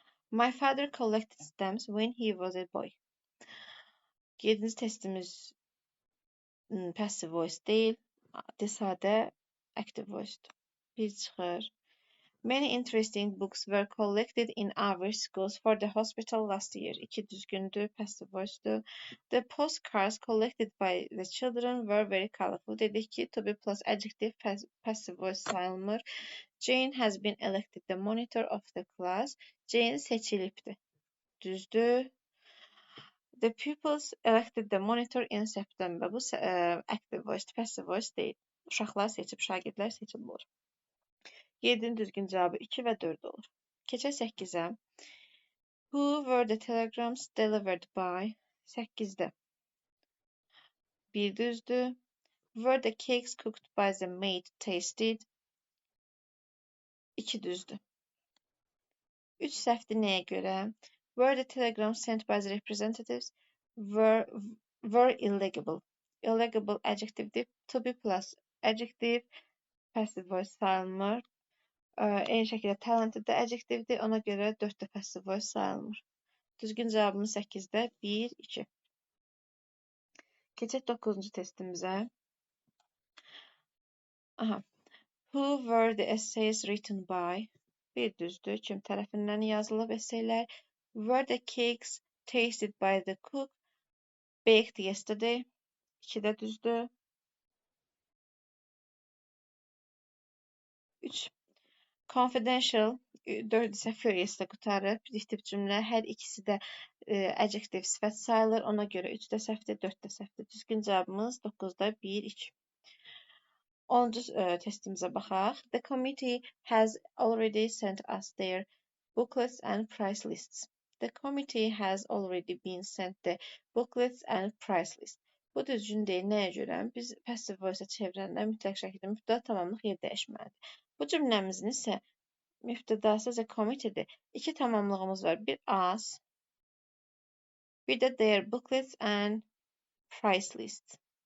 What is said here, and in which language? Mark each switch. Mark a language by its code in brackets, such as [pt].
[en] My father collected stamps when he was a boy. [az] 7-ci testimiz passive voice deyil. Sadə active voice-dur. 1 çıxır. [en] Many interesting books were collected in our schools for the hospital last year. [az] 2 düzgündür, passive voice-dur. [en] The postcards collected by the children were very colorful. [az] Dedik ki, to be plus adjective passive voice sayılmır. [en] Jane has been elected the monitor of the class. [az] Jane seçilibdir. Düzdür. [en] The pupils elected the monitor in September. [az] Bu active voice, passive voice deyil. Uşaqlar seçib, şagirdlər seçib olur. 7-nin düzgün cavabı 2 və 4 olur. Keçək 8-ə. [en] Who were the telegrams delivered by? [az] 8-də. 1 düzdür. [en] Were the cakes cooked by the maid tasted? [az] 2 düzdür. 3 səhvdir nəyə görə? [en] Were the telegrams sent by the representatives? Were illegible. Illegible adjectivedir. [az] To be plus adjective passive voice sayılmır. Eyni şəkildə talented də adjectivedir. Ona görə 4 də passive voice sayılmır. Düzgün cavabımız 8-də 1, 2. Keçək 9-cu testimizə. [en] Who were the essays written by? [az] 1 düzdür. Kim tərəfindən yazılıb essaylər? [en] Were the cakes tasted by the cook? Baked yesterday. [az] 2 də düzdür. 3. Confidential 4 isə furiously qutarıb. Prediktiv cümlə hər ikisi də adjective sifət sayılır. Ona görə 3 də səhvdir, 4 də səhvdir. Düzgün cavabımız 9-da 1, 2. 10-cu testimizə baxaq. [en] The committee has already sent us their booklets and price lists. The committee has already been sent the booklets and price list. [az] Bu düzgün deyil. Nəyə görə? Biz passive voice-a çevirəndə mütləq şəkildə mübtəda tamamlıq yer dəyişməlidir. Bu cümləmizin isə mübtədası the committeedir. 2 tamamlığımız var. Bir us, bir də their booklets and price list.